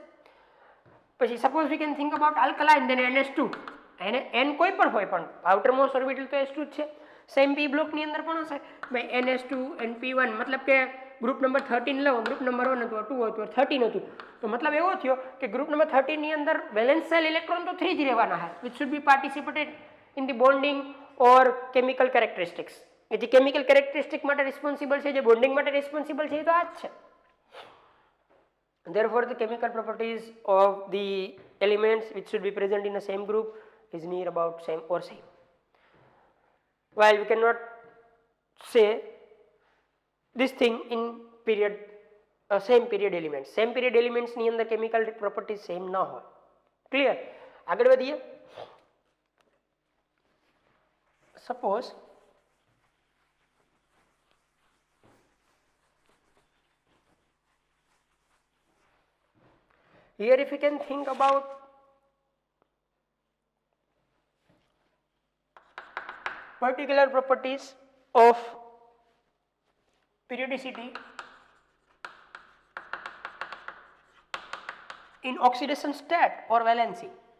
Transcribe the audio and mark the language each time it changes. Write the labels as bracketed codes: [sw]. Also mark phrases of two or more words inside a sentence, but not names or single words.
[gu] પછી [en] suppose we can think about alkaline then [gu] NS2, એને n કોઈ પણ હોય પણ [en] outer most orbital [gu] તો S2 જ છે. સેમ p બ્લોકની અંદર પણ હશે ભાઈ [en] NS2 and P1, [gu] મતલબ કે ગ્રુપ નંબર 13 લો, ગ્રુપ નંબર 1 હતું, 2 હતું, 13 હતું, તો મતલબ એવો થયો કે ગ્રુપ નંબર 13 ની અંદર [en] valence shell electron [gu] તો 3 જ રહેવાના છે, [en] which should be participated in the bonding or chemical characteristics. [gu] જે [en] chemical characteristic [gu] માટે રિસ્પોન્સિબલ છે, જે બોન્ડિંગ માટે રિસ્પોન્સિબલ છે, એ તો આ જ છે. [en] Therefore the chemical properties of the elements which should be present in the same group is near about same or same. While we cannot say this thing in period same period elements, same period elements [gu] ની અંદર [en] chemical properties same [gu] ના હોય. Clear? આગળ વધીએ. [en] Suppose here if you can think about particular properties of periodicity in oxidation state or valency.